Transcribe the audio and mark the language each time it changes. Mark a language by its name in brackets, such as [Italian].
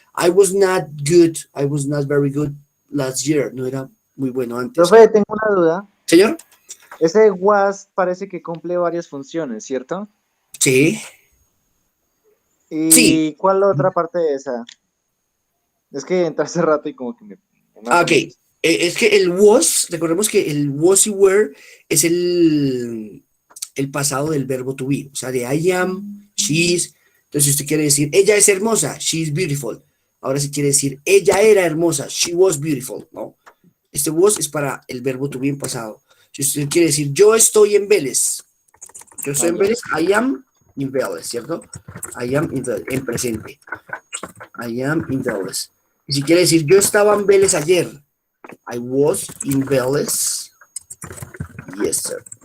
[English] I was not very good last year. [Spanish] No era muy bueno antes. Profe, tengo una duda. Señor. Ese was parece que cumple varias funciones, ¿cierto? Sí. ¿Y sí. cuál la otra parte de esa? Es que entré hace rato y como que me... Ok. Es que el was, recordemos que el was y were es el pasado del verbo to be. O sea, de [English] I am, she is. [Spanish] Entonces, si usted quiere decir, ella es hermosa, [English] she is beautiful. [Spanish] Ahora si quiere decir, ella era hermosa, [English] she was beautiful, [Spanish] ¿no? Este was es para el verbo to be en pasado. Si usted quiere decir, yo estoy en Vélez. Yo estoy en Vélez, [English] I am in Vélez, [Spanish] ¿cierto? [English] I am in Vélez, [Spanish] en presente. [English] I am in Vélez. [Spanish] Y si quiere decir, yo estaba en Vélez ayer. [English] I was in Vélez yesterday.